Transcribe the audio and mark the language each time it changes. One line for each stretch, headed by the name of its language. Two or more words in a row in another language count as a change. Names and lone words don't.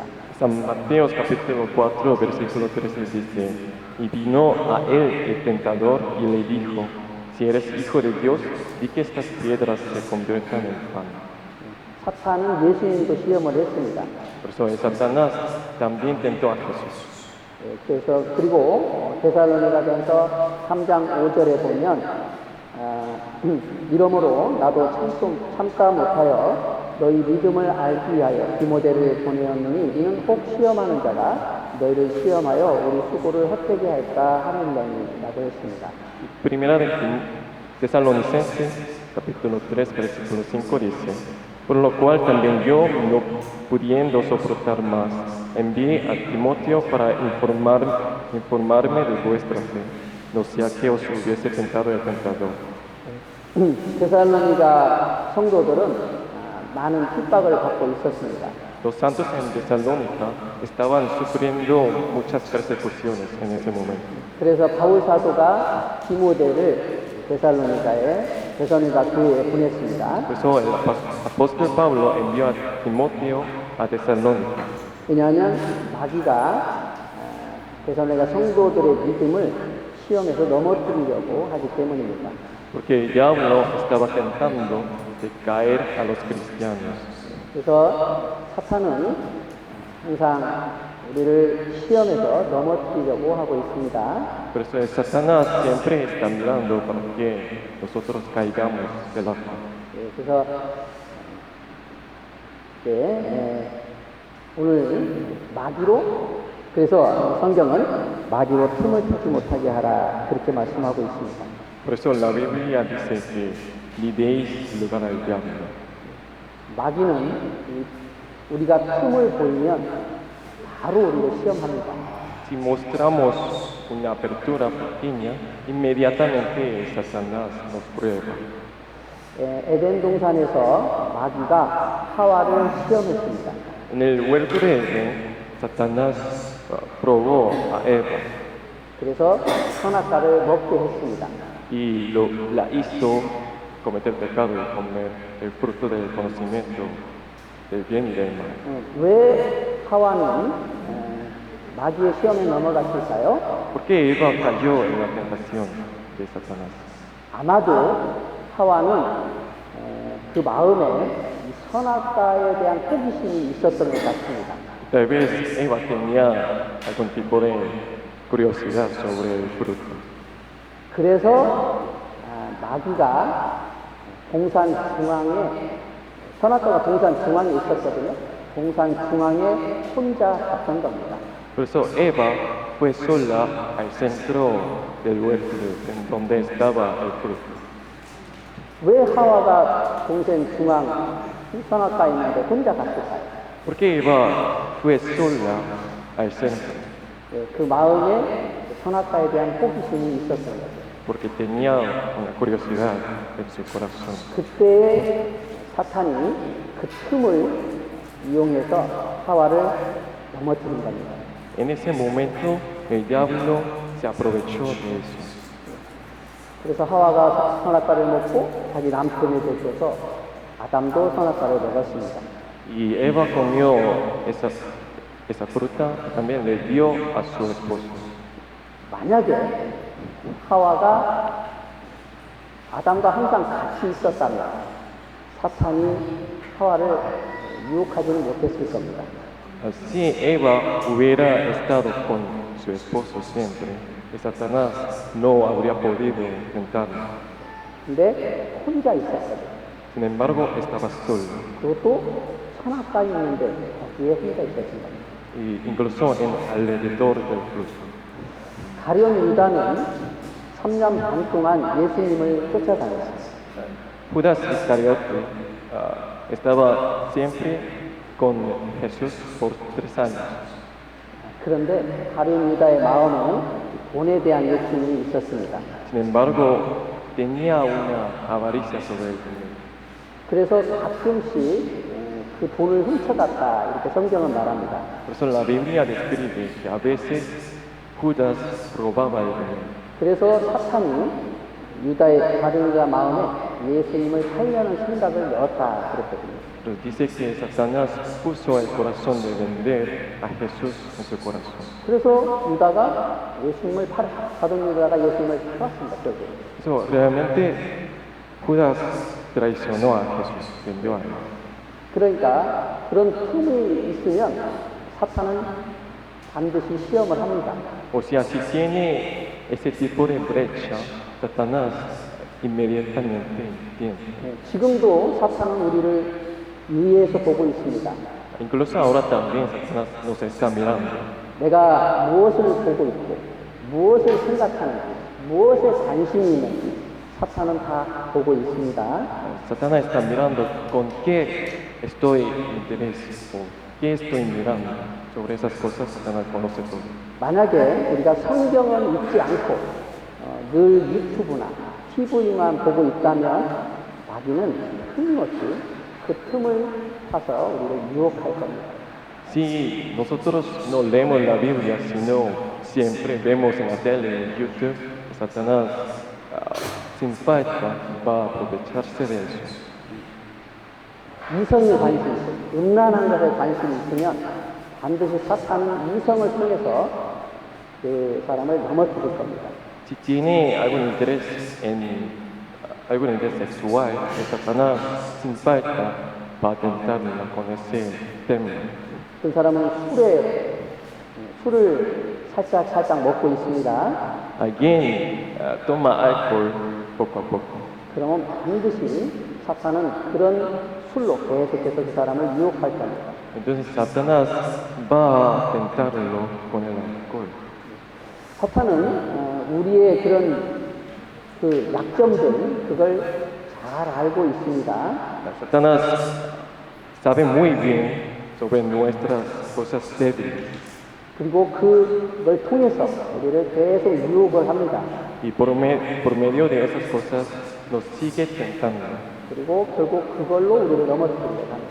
Spanish: San Mateo capítulo 4 versículo 13 dice, y vino a él el tentador y le dijo, si eres hijo de Dios, di que estas piedras se conviertan en pan.
Korean: 사탄은 예수님도 시험을 했습니다.
Spanish: Por eso el Satanás también tentó a Jesús.
Korean: 그래서 그리고 데살로니가전서 3장 5절에 보면 이러므로 나도 참다 못하여 너희 믿음을 알기 위하여 디모데를 보내었느니 이는 혹 시험하는 자가 너희를 시험하여 우리 수고를 헛되게 할까 하느니라고 했습니다.
Spanish: Primera de Tesalonicenses capítulo 3 versículo 5 dice, por lo cual también yo, no pudiendo soportar más, envié a Timoteo para informarme de vuestra fe, no sea que os hubiese tentado el tentador.
Korean: 데살로니가 성도들은 많은 핍박을 받고 있었습니다.
Spanish: Los santos en Tesalónica estaban sufriendo muchas persecuciones en ese momento.
Korean: 그래서 바울 사도가 디모데를 데살로니가 교회에 보냈습니다.
Spanish: Por eso el apóstol Pablo envió a Timoteo a Tesalónica.
Korean: 왜냐하면 마귀가 데살로니가 성도들의 믿음을 시험에서 넘어뜨리려고 하기 때문입니다.
Spanish: Porque el diablo estaba tentando de caer a los cristianos.
Korean: 그래서 사탄은 항상 우리를 시험에서 넘어뜨리려고 하고 있습니다.
Spanish: Por eso el Satanás siempre está mirando para que nosotros caigamos de la fe.
Korean: 그래서 오늘 마귀로 그래서 성경은 마귀로 틈을 타지 못하게 하라 그렇게 말씀하고 있습니다.
Spanish: Por eso la Biblia dice que ni deis lugar al diablo.
Korean: 마귀는 우리가 틈을 보이면 바로 우리를 시험합니다.
Spanish: Si mostramos una apertura pequeña, inmediatamente Satanás nos prueba.
Korean: 에덴 동산에서 마귀가 하와를 시험했습니다.
Spanish: En el huerto de Edén, Satanás probó a Eva
Korean: 그래서 선악과를 먹게 했습니다.
Spanish: y la hizo cometer pecado y comer el fruto del conocimiento del bien y del mal.
Korean: 왜 하와는 마귀의 시험에 넘어갔을까요?
Spanish: ¿Por qué Eva cayó en la tentación de Satanás?
Korean: 아마도 하와는 그 마음에 이 선악과에 대한 호기심이 있었던 것 같습니다.
Spanish: Tal vez Eva tenía algún tipo de curiosidad sobre el fruto.
Korean: 그래서 마귀가 동산 중앙에 선악과가 동산 중앙에 있었거든요. 동산 중앙에 혼자 갔던 겁니다.
Spanish: Por eso Eva fue sola al centro del huerto en donde estaba el fruto.
Korean: 왜 하와가 동산 중앙 선악과에 있는데 혼자 갔을까요?
Spanish: ¿Por qué Eva fue sola al centro?
Korean: 그 마음에 선악과에 대한 호기심이 있었던 거죠.
Spanish: Porque tenía una curiosidad en su corazón.
Korean: 그때 사탄이 그 틈을 이용해서 하와를 넘어뜨린 겁니다.
Spanish: En ese momento el diablo se aprovechó de eso.
Korean: 그래서 하와가 선악과를 먹고 자기 남편에 대줘서 아담도 선악과를 먹었습니다.
Spanish: Y Eva comió esa fruta y también le dio a su esposo.
Korean: 만약에 하와가 아담과 항상 같이 있었다면 사탄이 하와를 유혹하지는 못했을 겁니다.
Spanish: Si Eva hubiera estado con su esposo siempre, Satanás no habría podido tentarlo.
Korean: 근데 혼자 있었거든요.
Spanish: Sin embargo, estaba solo.
Korean: 그것도 선악과에 있는데 거기에 혼자 있었던 겁니다.
Spanish: Y incluso alrededor del fruto.
Korean: 가룟 유다는 3년 반 동안 예수님을 쫓아다녔습니다.
Spanish: Judas Iscariote estaba siempre con Jesús por 3 años.
Korean: 그런데 가룟 유다의 마음에는 돈에 대한 욕심이 있었습니다.
Spanish: Sin embargo, tenía una avaricia sobre el dinero.
Korean: 그래서 가끔씩 그 돈을 훔쳐갔다 이렇게 성경은 말합니다.
Spanish: Por eso la Biblia describe que a veces Judas robaba el dinero.
Korean: 그래서 사탄이 유다의 가룟 유다 마음에 예수님을 팔려는 생각을 넣었다 그랬거든요.
Spanish: Pero dice que Satanás puso el corazón de vender a Jesús en su corazón.
Korean: 그래서 유다가 예수님을 가룟 유다가 예수님을 팔았습니다. 결국.
Spanish: Eso realmente Judas traicionó a Jesús, vendió a él.
Korean: 그러니까 그런 틈이 있으면 사탄은 반드시 시험을 합니다.
Spanish: O sea, si tiene ese tipo de brecha, Satanás inmediatamente tiene.
Korean: 지금도 사탄은 우리를 유의해서 보고 있습니다.
Spanish: Incluso ahora también Satanás nos está mirando.
Korean: 내가 무엇을 보고 있고 무엇을 생각하는지 무엇에 관심이 있는지 사탄은 다 보고 있습니다.
Spanish: Satanás está mirando con qué estoy interés o qué estoy mirando. Sobre esas cosas Satanás conoce todo.
Korean: 만약에 우리가 성경을 읽지 않고 늘 유튜브나 TV만 보고 있다면 마귀는 끊임없이 그 틈을 타서 우리를 유혹할 겁니다.
Spanish: Si nosotros no leemos la Biblia, sino siempre vemos en la tele, en YouTube, Satanás sin falta va a aprovecharse de eso.
Korean: 이성에 관심이 있고 음란한 것에 관심이 있으면 반드시 사탄은 이성을 통해서 그 사람을 넘어뜨릴 겁니다.
Spanish: Si tiene algún interés sexual, Satanás sin falta va a tentarla con ese término.
Korean: 그 사람은 술을 살짝 먹고 있습니다.
Spanish: Alguien toma alcohol poco a poco.
Korean: 그러면 반드시 사탄은 그런 술로 계속해서 그 사람을 유혹할 겁니다.
Spanish: Entonces Satanás va a tentarlo con el alcohol.
Korean: 사탄은 우리의 그런 그 약점들 그걸 잘 알고 있습니다.
Spanish: Satanás sabe muy bien sobre nuestras cosas débiles
Korean: 그리고 그걸 통해서 우리를 계속 유혹을 합니다.
Spanish: y por medio de esas cosas nos sigue tentando
Korean: 그리고 결국 그걸로 우리를 넘어뜨리려고 합니다.